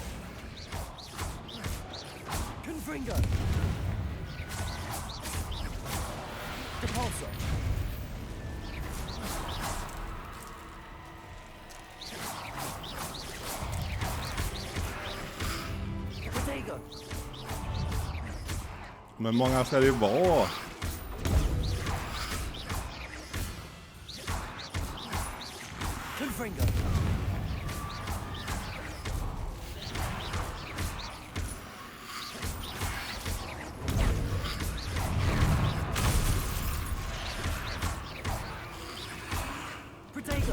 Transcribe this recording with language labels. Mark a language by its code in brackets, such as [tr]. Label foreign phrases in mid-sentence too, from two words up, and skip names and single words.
[la] Confringo. Repulso. Protego. [sv] Men många ska det ju vara. [la] Confringo. Protego.